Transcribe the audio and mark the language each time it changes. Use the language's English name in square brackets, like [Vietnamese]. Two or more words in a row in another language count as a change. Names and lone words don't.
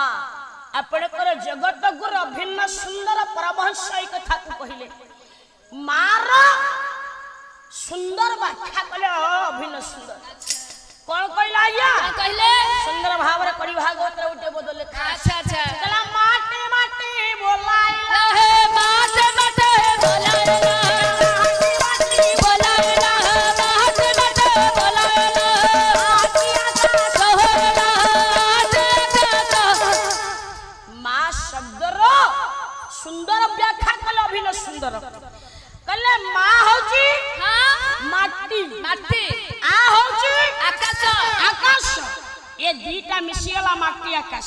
[Odia] ଆପଣଙ୍କର ଜଗତ ଗୁରୁ ଅଭିନ୍ନ ସୁନ୍ଦର ପରମହଂସ ଏଇ କଥାକୁ କହିଲେ। ମାର ସୁନ୍ଦର ବ୍ୟାଖ୍ୟା କଲେ ଅଭିନ୍ନ ସୁନ୍ଦର। କଣ କହିଲା ଆଜ୍ଞା? କହିଲେ ସୁନ୍ଦର ଭାବରେ କରି ଭାଗବତରେ ଗୋଟେ ବଦଲେ। ଆଚ୍ଛା ଆଚ୍ଛା କହିଲା ମାଟି ମାଟି ବୋଲାଇଲା, [Marathi] हे माते माते बोलायला, बोलायला माते माते बोलायला, सोहला [Odia] ମା ଶବ୍ଦର ସୁନ୍ଦର ବ୍ୟାଖ୍ୟା କଲେ ଅଭିନ୍ନ ସୁନ୍ଦର। କହିଲେ ମା ହଉଛି ମାଟି, माटी ଆ ହଉଛି आकाश ଆକାଶ। ଏ ଦିଟା ମିଶିଗଲା ମାଟି ଆକାଶ।